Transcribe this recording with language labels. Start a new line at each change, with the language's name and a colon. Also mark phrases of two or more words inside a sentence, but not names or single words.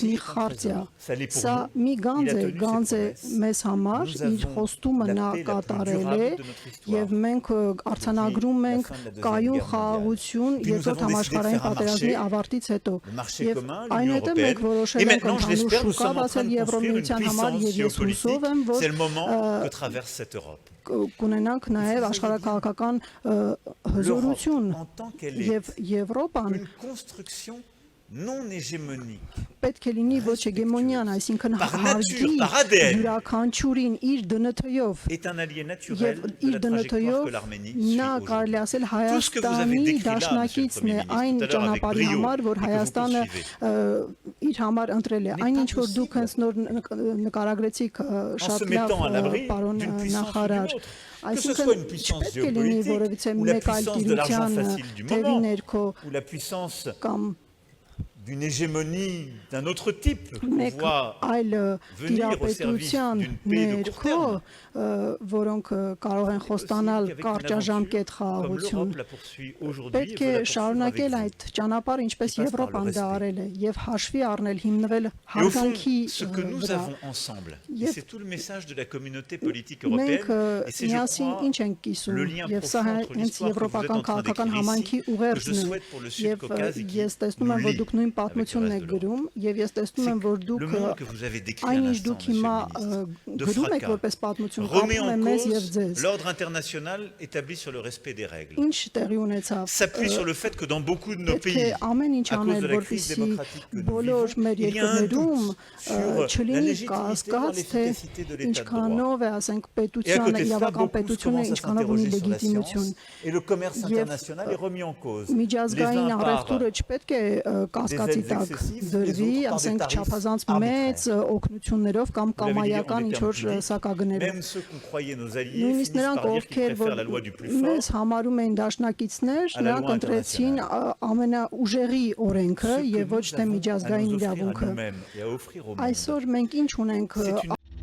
Armenian: մի խարտիա։ Սա մի գանձ է մեզ համար, իր խոստումը նա կատարել է եւ մենք արձանագրում ենք կայուն խաղաղություն երկրորդ համաշխարհային պատերազմի ավարտի հետո եւ այնուհետեւ մենք որոշել ենք ընդհանուր շուկա բացել Եվրոմիության համար եւ ես հուսով եմ, որ կունենանք նաեւ աշխարհաքաղաքական հզորություն եւ Եվրոպան
French: non hégémonique,
Armenian: պետք է լինի ոչ հեգեմոնյան, այսինքն հարգի յուրաքանչյուրին իր դնթով եւ իր դնթով նա կարելի ասել Հայաստանի դաշնակիցն է այն ճանապարհի համար, որ Հայաստանը իր համար ընտրել է։ Այնինչ որ դուք հենց նոր նկարագրեցիք շատ լավ պարոն նախարար, այսինքն չպետք է լինի որևիցե մեկ այլ տիրության թևի ներքո կամ
French: d'une hégémonie d'un autre type pour pouvoir venir au service d'une paix de court terme.
Armenian: Որոնք կարող են խոստանալ կարճաժամկետ խաղաղություն։ Պետք է շարունակել այդ ճանապարհը, ինչպես Եվրոպան դա արել է, եւ հաշվի առնել, հիմնվել հարգանքի վրա։
French: Et c'est tout le message de la communauté politique européenne. Et c'est
Armenian: ինչ ենք կիսում, եւ սա հենց եվրոպական քաղաքական համայնքի ուղերձն է։ Եվ ես տեսնում եմ, որ դուք նույն պատմությունն եք գրում, եւ ես տեսնում եմ, որ դուք այնինչ դուք հիմա գրում եք որպես պատմություն
French: remet en cause l'ordre international établi sur le respect des règles. S'appuie sur le fait que dans beaucoup de nos pays, à cause de la crise démocratique que nous vivons, il y a un doute sur la légitimité ou l'efficacité de l'état de droit. Et à côté de ça, beaucoup commencent à s'interroger sur la science et le commerce international est remis en cause. Les uns par des aides excessives, les autres par des tarifs arbitraires. Même ceux qu'on croyait nos alliés finissent par dire qu'ils préfèrent la loi du plus fort à la loi internationale.
Armenian: ամենաուժերի օրենքը եւ ոչ թե միջազգային իրավունքը։
French: Nous-mêmes et à offrir au monde.
Armenian: Այսօր մենք ինչ ունենք